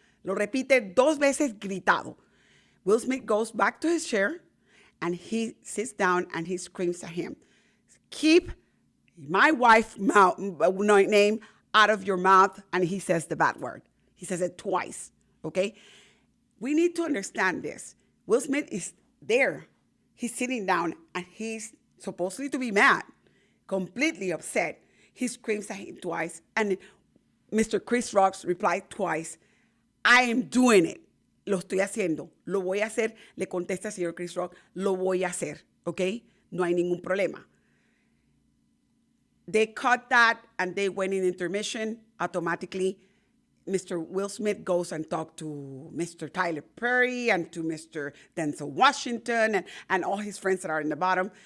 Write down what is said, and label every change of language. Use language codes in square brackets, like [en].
[es] Lo repite 2 veces gritado. [en] Will Smith goes back to his chair and he sits down and he screams at him, keep my wife's name out of your mouth, and he says the bad word. He says it twice, okay? We need to understand this. Will Smith is there. He's sitting down, and he's supposedly to be mad, completely upset. He screams at him twice, and Mr. Chris Rock replied twice, I am doing it. [es] Lo estoy haciendo. Lo voy a hacer. Le contesta el señor Chris Rock, lo voy a hacer, okay? No hay ningún problema. [en] They cut that, and they went in intermission. Automatically, Mr. Will Smith goes and talks to Mr. Tyler Perry and to Mr. Denzel Washington and all his friends that are in the bottom.